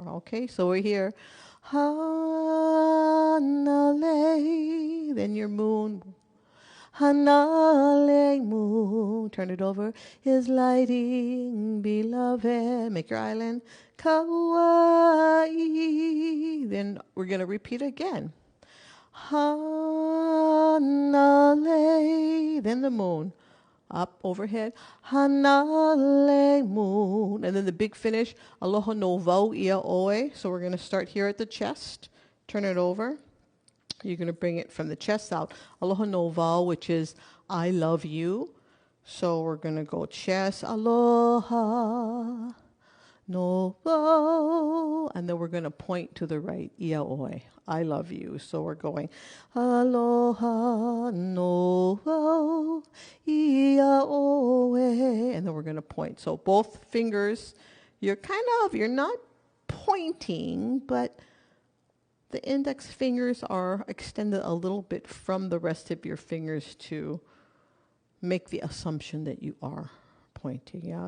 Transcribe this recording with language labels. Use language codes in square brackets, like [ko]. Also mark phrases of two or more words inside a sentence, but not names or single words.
[en] Okay, so we're here, Hanalei, then your moon, Hanalei moon, turn it over, is lighting, beloved, make your island, Kauai. Then we're going to repeat again. Hanalei Hanale, then the moon. Up overhead, Hanale moon. And then the big finish, [haw] Aloha no vau ia oe. [en] So we're going to start here at the chest. Turn it over. You're going to bring it from the chest out. [haw] Aloha no vau, [en] which is I love you. So we're going to go chest, [haw] aloha no vau. [en] And then we're going to point to the right, [haw] ia oe, [en] I love you. So we're going [haw] aloha no vau, ia oe. [en] And then we're going to point. So both fingers, you're not pointing, but the index fingers are extended a little bit from the rest of your fingers to make the assumption that you are pointing, yeah?